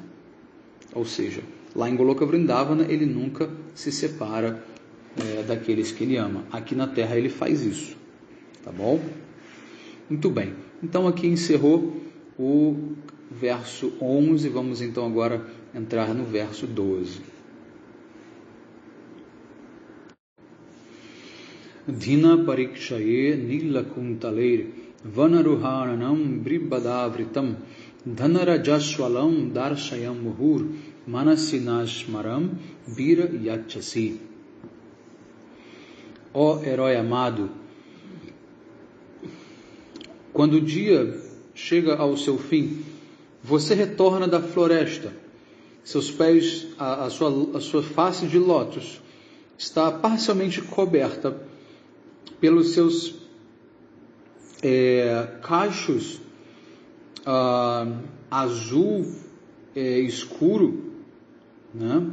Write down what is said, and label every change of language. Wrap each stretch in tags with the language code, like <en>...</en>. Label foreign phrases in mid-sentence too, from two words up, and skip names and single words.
<pt>Ou seja, lá em Goloka Vrindavana ele nunca se separa daqueles que ele ama. Aqui na Terra ele faz isso, tá bom? Muito bem, então aqui encerrou o verso 11, vamos então agora entrar no verso 12.</pt> <sa>Dhina parikshaye nilakuntaleir vanaruharanam bribadavritam dhanarajaswalam darshayam muhur manasinashmaram vira yachasi.</sa> <pt>Ó herói amado, quando o dia chega ao seu fim, você retorna da floresta. Seus pés, a sua face de lótus está parcialmente coberta pelos seus cachos azul escuro, né?</pt>